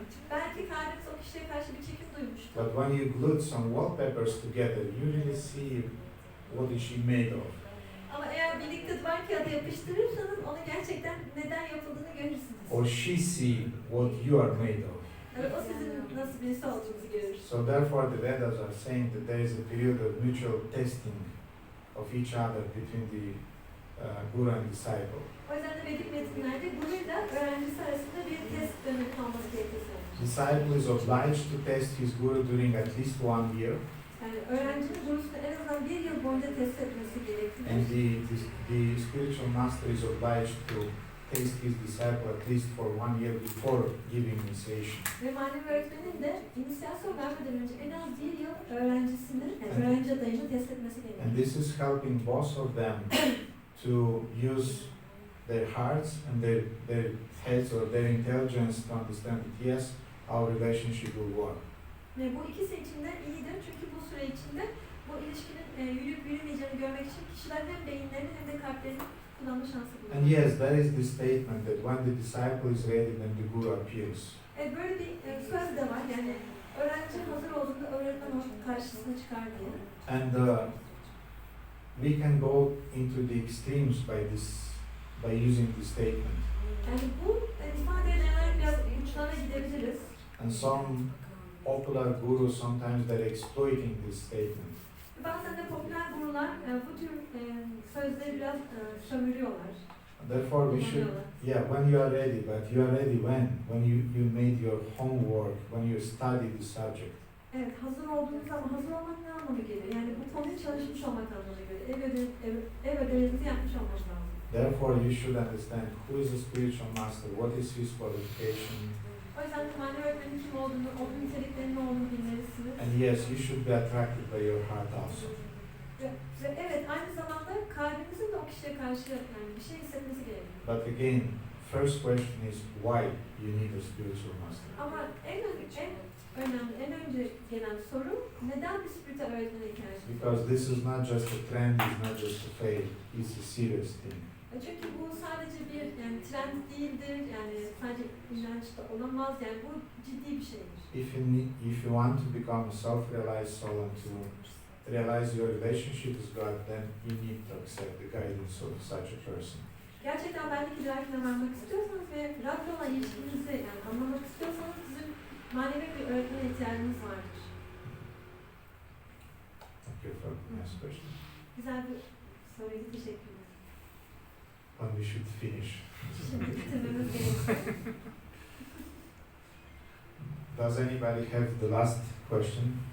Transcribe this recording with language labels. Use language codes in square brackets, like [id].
[tr] Belki kalbiniz o kişiye karşı bir çekim duymuştu. [en] But when you glued some wallpapers together, you really see what is she made of. [tr] Ama eğer birlikte duvar kağıdı yapıştırırsanız onu gerçekten neden yapıldığını görürsünüz. [en] Or she see what you are made of. [tr] Evet, o sizin nasıl birisi olduğunuzu görür. [en] So therefore the Vedas are saying that there is a period of mutual testing of each other between the guru and disciple. [tr] O yüzden de Vedik metinlerde guru ile öğrencisi arasında bir test dönemi olması gerektiği söylenir. [en] Disciple is obliged to test his guru during at least 1 year. [tr] Yani öğrencinin gurusunu en azından 1 yıl boyunca test etmesi gerektiği. [en] And the spiritual master is obliged to test his disciple at least for 1 year before giving initiation. [tr] Ve manevi öğretmenin de inisiyasyon vermeden önce en az 1 yıl öğrencisini, öğrenci adayını test etmesi gerekir. [en] And this is helping both of them to use their hearts and their heads or their intelligence to understand that yes, our relationship will work. [tr] Ve bu ikisi için de iyidir çünkü bu süre içinde bu ilişkinin yürüyüp yürümeyeceğini görmek için kişiler hem beyinlerini hem de kalplerini kullanma şansı buluyor. [en] And yes, that is the statement that when the disciple is ready, then the guru appears. [tr] Böyle bir söz de var yani öğrenci hazır olduğunda öğretmen onun karşısına çıkar diye. [en] And we can go into the extremes by by using this statement. [tr] Yani bu ifadeler biraz uçlara gidebiliriz. [en] And some popular gurus sometimes they're exploiting this statement. [tr] Bazen de popüler gurular bu tür sözleri biraz sömürüyorlar. [en] Therefore, we should, when you are ready, but you are ready when you made your homework, when you study the subject. [tr] Evet, hazır olduğunuz zaman hazır olmak ne anlamı geliyor? Yani bu konuyu çalışmış olmak anlamına geliyor. Ev ödevinizi yapmış olmak lazım. [en] Therefore, you should understand who is a spiritual master, what is his qualification. [tr] O yüzden manevi öğretmenin kim olduğunu, onun niteliklerinin ne olduğunu bilmelisiniz. [en] And yes, you should be attracted by your heart also. [tr] Ve evet, aynı zamanda kalbinizin de o kişiye karşı yani bir şey hissetmesi gerekiyor. [en] But again, first question is why you need a spiritual master. [tr] Ama en önemli, en önce gelen soru neden bir spiritüel öğretmene ihtiyacınız var? [en] Because this is not just a trend, it's not just a fad, it's a serious thing. [tr] Çünkü bu sadece bir yani trend değildir, yani sadece inançta olamaz, yani bu ciddi bir şeydir. [en] If you want to become a self-realized soul and to realize your relationship with God, then you need to accept the guidance of such a person. [tr] Gerçekten benlik idrakine varmak istiyorsanız ve Rab'le olan ilişkinizi yani anlamak istiyorsanız sizin manevi bir öğretmene ihtiyacınız vardır. [en] Thank you for the next question. [tr] Güzel bir soruydu, teşekkürler. [en] When we should finish. [tr] Şimdi bitirmemiz gerekiyor. [en] Does anybody have the last question?